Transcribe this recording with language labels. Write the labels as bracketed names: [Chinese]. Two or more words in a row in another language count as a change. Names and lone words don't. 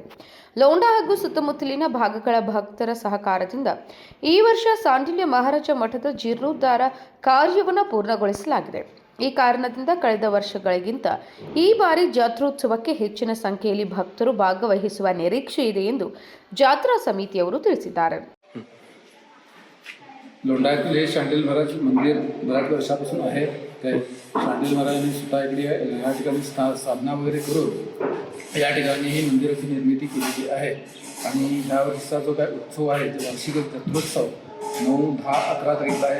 [Kannada] ಲೋಂಡಾ ಹಾಗೂ ಸುತ್ತಮುತ್ತಲಿನ ಭಾಗಗಳ ಭಕ್ತರ ಸಹಕಾರದಿಂದ ಈ ವರ್ಷ ಸಾಂಡಿಲ್ಯ ಮಹಾರಾಜ ಮಠದ ಜೀರ್ಣೋದ್ಧಾರ ಕಾರ್ಯವನ್ನು ಪೂರ್ಣಗೊಳಿಸಲಾಗಿದೆ. ಈ ಕಾರಣದಿಂದ ಕಳೆದ ವರ್ಷಗಳಿಗಿಂತ ಈ ಬಾರಿ ಜಾತ್ರೋತ್ಸವಕ್ಕೆ ಹೆಚ್ಚಿನ ಸಂಖ್ಯೆಯಲ್ಲಿ ಭಕ್ತರು ಭಾಗವಹಿಸುವ ನಿರೀಕ್ಷೆ ಇದೆ ಎಂದು ಜಾತ್ರಾ ಸಮಿತಿಯವರು ತಿಳಿಸಿದ್ದಾರೆ. [Marathi] लोंढातील हे शांडिल महाराज मंदिर बऱ्याच वर्षापासून आहे. ते शांडिल महाराजांनी स्वतः इकडे या ठिकाणी साधना वगैरे करून या ठिकाणी ही मंदिराची निर्मिती केलेली आहे. आणि ह्या वर्षीचा जो काय उत्सव आहे तो वार्षिक जत्रोत्सव 9, 10, 11 तारीखला आहे.